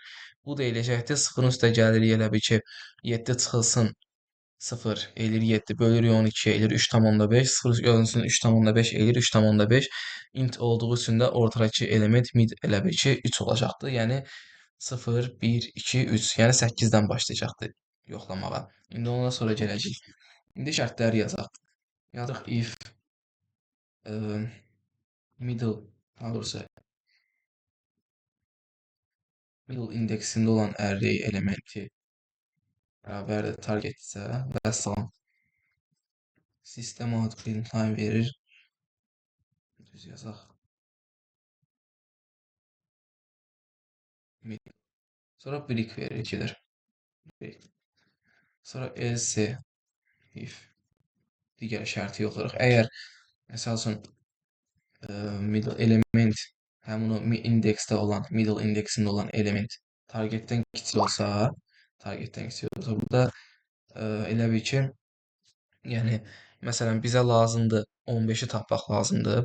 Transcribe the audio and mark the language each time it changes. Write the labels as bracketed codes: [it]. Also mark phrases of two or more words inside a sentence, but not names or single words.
[az] Bu da eləyəcəkdir 0-ın üstə gəlirik elə bil ki 7 çıxılsın 0 eləyir 7 bölürük 12 eləyir 3,5 0 görsün 3,5 eləyir 3,5 int olduğu üçün də ortadakı element mid elə bil ki 3 olacaqdır. Yəni 0 1 2 3 yəni 8-dən başlayacaqdır yoxlamağa. İndi ondan sonra gələcək. İndi şərtləri yazaq. Yazıq if middle daha doğrusu middle indeksində olan array elementi bərabərdir target isə və salam [en] sistem out println [az] verir. Düz yazaq. Sonra break verir ikidir. Break. Sonra else if digər şərti yoxlayırıq. Əgər məsəl üçün middle element həmin o indeksdə olan, middle indeksində olan element targetdən kiçik olsa, burada elə bil ki, yəni məsələn bizə lazımdır 15-i tapmaq lazımdır.